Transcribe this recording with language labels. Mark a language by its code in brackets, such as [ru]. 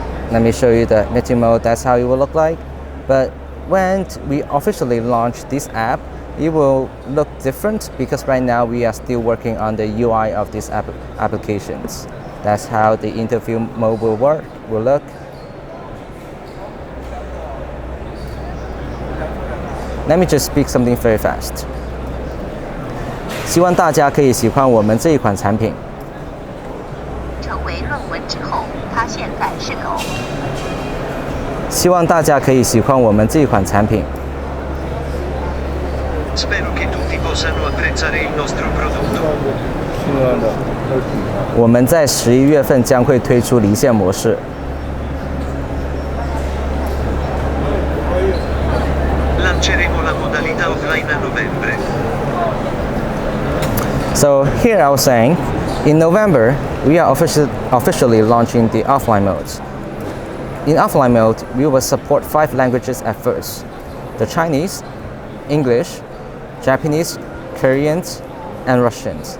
[en] Let me show you the meeting mode. That's how it will look like. But when we officially launch this app, it will look different because right now we are still working on the UI of these applications. That's how the interview mode will look. Let me just speak something very fast. [zh] 希望大家可以喜欢我们这一款产品。成为论文之后，它现在是狗。希望大家可以喜欢我们这一款产品。 [it] Spero che tutti possano apprezzare il nostro prodotto. [zh] 我们在11月份将会推出离线模式。 [it] Lanceremo la modalità offline a novembre. [en] So here I was saying, in November, we are officially launching the offline mode. In offline mode, we will support 5 languages at first: the Chinese, English, Japanese, Korean, and Russian.